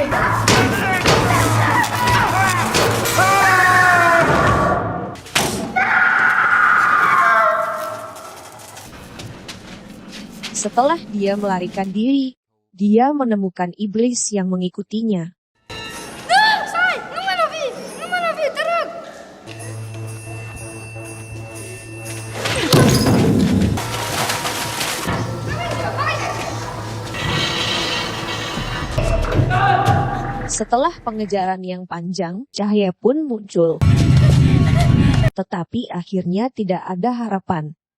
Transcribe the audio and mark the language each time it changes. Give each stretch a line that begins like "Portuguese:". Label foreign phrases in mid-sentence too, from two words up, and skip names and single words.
Indonesian: Setelah dia melarikan diri, dia menemukan iblis yang mengikutinya.
Romanian: Stai! Nu mă lovi! Nu mă lovi, te rog!
Indonesian: Setelah pengejaran yang panjang, cahaya pun muncul. Tetapi akhirnya tidak ada harapan.